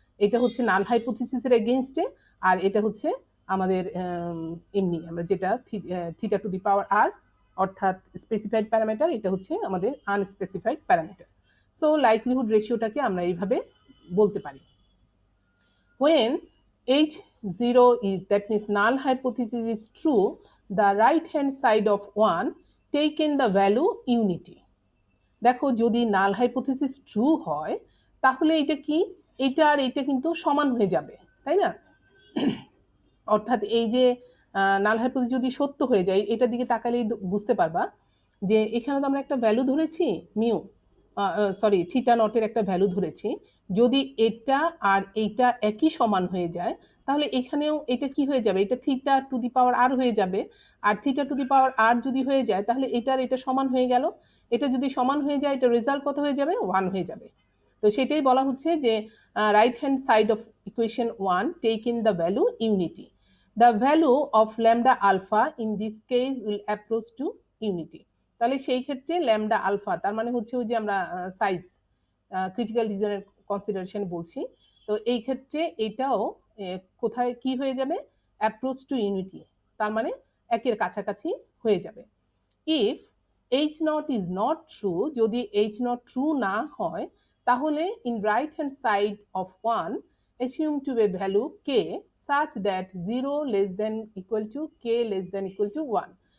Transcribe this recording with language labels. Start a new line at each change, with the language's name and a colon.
Bangla: এটা হচ্ছে নাল হাইপোথিসিসের এগেইনস্টে, আর এটা হচ্ছে আমাদের এমনি আমরা যেটা থিটা টু দি পাওয়ার আর অর্থাৎ স্পেসিফাইড প্যারামিটার, এটা হচ্ছে আমাদের আনস্পেসিফাইড প্যারামিটার। সো লাইকলিহুড রেশিওটাকে আমরা এইভাবে বলতে পারি।
English: When H0 is, that means null hypothesis is true, the right hand side of 1 taken the value unity.
Bangla: দেখো যদি নাল হাইপোথিসিস ট্রু হয় তাহলে এটা কি, এটা আর এটা কিন্তু সমান হয়ে যাবে, তাই না? অর্থাৎ এই যে নাল হাইপোথিসিস যদি সত্য হয়ে যায়, এটার দিকে তাকালেই বুঝতে পারবা যে এখানে তো আমরা একটা ভ্যালু ধরেছি মিউ, সরি থিটা নটের একটা ভ্যালু ধরেছি। যদি এটা আর এইটা একই সমান হয়ে যায় তাহলে এখানেও এটা কি হয়ে যাবে, এটা থিটা টু দি পাওয়ার আর হয়ে যাবে। আর থিটা টু দি পাওয়ার আর যদি হয়ে যায় তাহলে এটার এটা সমান হয়ে গেল। এটা যদি সমান হয়ে যায় এটা রেজাল্ট কত হয়ে যাবে, 1 হয়ে যাবে। তো সেটাই বলা হচ্ছে যে
English: Right hand side of equation 1 take in the value unity. The value of lambda alpha in this case will approach to unity.
Bangla: তাহলে সেই ক্ষেত্রে ল্যামডা আলফা তার মানে হচ্ছে ওই যে আমরা সাইজ ক্রিটিক্যাল রিজনের কনসিডারেশন বলছি, তো এই ক্ষেত্রে এটাও কোথায় কি হয়ে যাবে,
English: approach to unity,
Bangla: তার মানে একের কাছাকাছি হয়ে যাবে।
English: if H naught is not true,
Bangla: যদি এইচ নট ট্রু না হয় তাহলে
English: In right hand side of 1 assume to be value k such that 0 less than equal to k less than equal to 1.